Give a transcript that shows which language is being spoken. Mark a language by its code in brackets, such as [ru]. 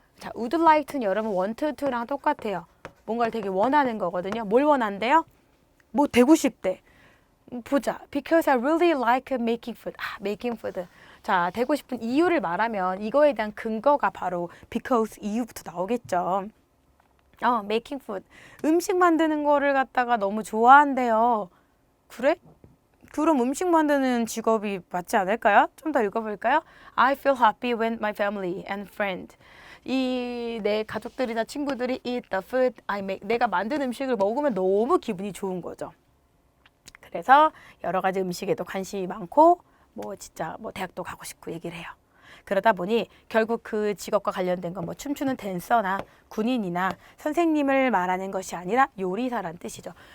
[ko] 자, [en] would like [ko] 는 여러분 [en] want to [ko] 랑 똑같아요. 뭔가를 되게 원하는 거거든요. 뭘 원한대요? 뭐 되고 싶대. 보자. [en] Because I really like making food. making food. [ko] 자, 되고 싶은 이유를 말하면 이거에 대한 근거가 바로 because 이유부터 나오겠죠. [en] making food. [ko] 음식 만드는 거를 갖다가 너무 좋아한대요. 그래? 그럼 음식 만드는 직업이 맞지 않을까요? 좀 더 읽어볼까요? [en] I feel happy when my family and friends. [ko] 내 가족들이나 친구들이 [en] eat the food I make. [ko] 내가 만든 음식을 먹으면 너무 기분이 좋은 거죠. 그래서 여러 가지 음식에도 관심이 많고 진짜 대학도 가고 싶고 얘기를 해요. 그러다 보니 결국 그 직업과 관련된 건 춤추는 댄서나 군인이나 선생님을 말하는 것이 아니라 요리사란 뜻이죠.